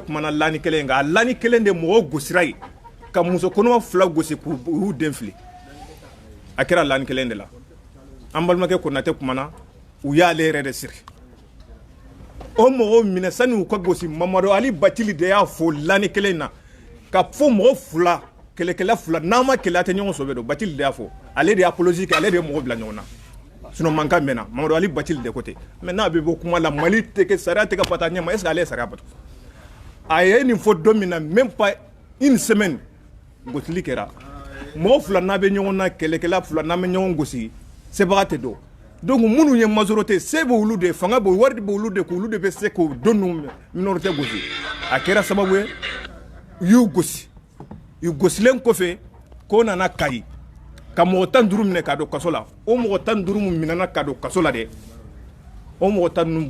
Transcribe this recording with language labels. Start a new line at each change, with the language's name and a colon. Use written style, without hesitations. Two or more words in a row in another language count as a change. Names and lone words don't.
Bambara: kumana lani kelen nka a lani kelen de mɔgɔ gosira ye ka muso kɔnɔma 2 gosi k'u den fili a kɛra lani kelen de la an balimakɛ Konate kumana u y'ale yɛrɛ de siri o mɔgɔw minɛ sani u ka gosi Mamadu Ali Batili de y'a fɔ lani kelen na ka fɔ mɔgɔ 2 kɛlɛkɛla 2 n'a ma kɛlɛ a tɛ ɲɔgɔn sɔbɛ don Batili de y'a fɔ ale de y'a apologie kɛ ale de ye mɔgɔ bila ɲɔgɔn na sinon mankan mɛnna Mamadu Ali Batili de ko ten mais n'a bɛ bɔ kuma la Mali tɛ kɛ sariya tɛ ka bata ɲɛ ma
French: est ce que
Bambara: ale ye sariya bato a ye nin fɔ don min na
French: même pas une semaine
Bambara: gosili kɛra mɔgɔ 2 n'a bɛ ɲɔgɔn na kɛlɛkɛla 2 n'a bɛ ɲɔgɔn gosi sebaga tɛ don donc minnu ye majorité se bɛ olu de fanga bɛ wari bɛ olu de k'olu de bɛ se k'o don ninnu minorité gosi a kɛra sababu ye u y'u gosi u gosilen kɔfɛ k'o nana Kayi ka mɔgɔ 15 minɛ ka don kaso la o mɔgɔ 15 min minɛna ka don kaso la dɛ o mɔgɔ 10 ninnu